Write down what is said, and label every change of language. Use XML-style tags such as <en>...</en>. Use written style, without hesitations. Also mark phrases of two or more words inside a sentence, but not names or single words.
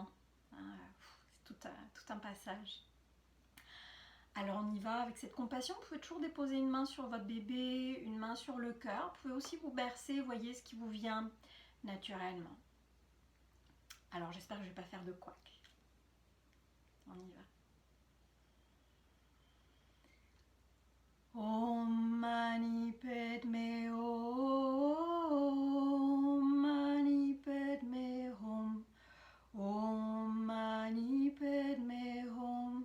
<fr>Hein, c'est tout un passage. Alors on y va avec cette compassion. Vous pouvez toujours déposer une main sur votre bébé, une main sur le cœur. Vous pouvez aussi vous bercer, voyez ce qui vous vient naturellement. Alors j'espère que je ne vais pas faire de couac. On y va.</fr> <sa>Om Mani Padme Om Mani Padme Hum. Om Mani Padme Hum.</sa>